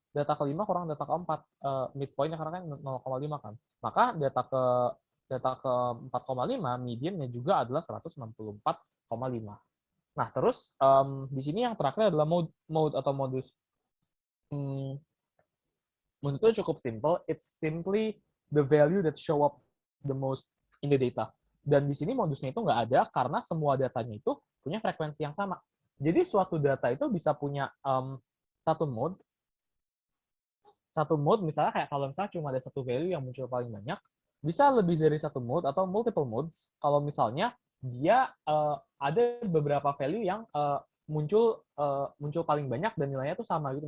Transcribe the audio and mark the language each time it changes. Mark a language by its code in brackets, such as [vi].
[id] Data ke-5 kurang data ke-4. Midpoint-nya karena kan 0,5 kan. Maka data ke 4,5 median-nya juga adalah 164,5. Nah, terus di sini yang terakhir adalah mode atau modus. Menurut itu cukup simple. [en] It's simply the value that show up the most in the data. [id] Dan di sini modusnya itu nggak ada karena semua datanya itu punya frekuensi yang sama. Jadi suatu data itu bisa punya satu mode misalnya kayak kalau misalnya cuma ada satu value yang muncul paling banyak, bisa lebih dari satu mode atau multiple modes kalau misalnya dia ada beberapa value yang muncul paling banyak dan nilainya tuh sama gitu.